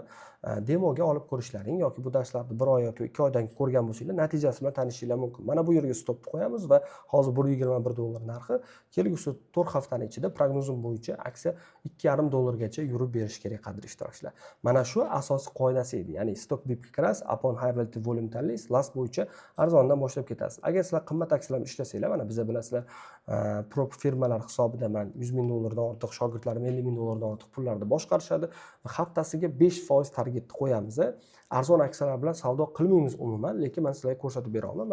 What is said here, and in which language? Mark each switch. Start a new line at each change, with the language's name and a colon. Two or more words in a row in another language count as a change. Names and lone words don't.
Uzbek: Demoga olib ko'rishlaring yoki bu darslarni 1 oy yoki 2 oydan ko'rgan bo'lsanglar, natijasi bilan tanishinglar mumkin. Mana bu yerga stop qo'yamiz va hozir $1.21 narxi, kelgusi 4 haftani ichida prognozim bo'yicha aksiya $2.5 gacha yurib berish kerak qadrli ishtirokchilar. Mana shu asosiy qoidasi edi. Ya'ni StockBip kiras,
English: upon high relative volume
Uzbek: tanlaysiz, last bo'yicha arzondan boshlab ketasiz. Agar sizlar qimmat aksiyalarni ishlasanglar, mana biza bilasizlar, prop firmalar hisobidan man $100 ming dan ortiq, shogirdlarim $50 ming dan ortiq pullarni boshqarishadi va haftasiga 5% targetni qo'yamiz. Arzon aksiyalar bilan savdo qilmaymiz umuman, lekin men sizlarga ko'rsatib bera olaman.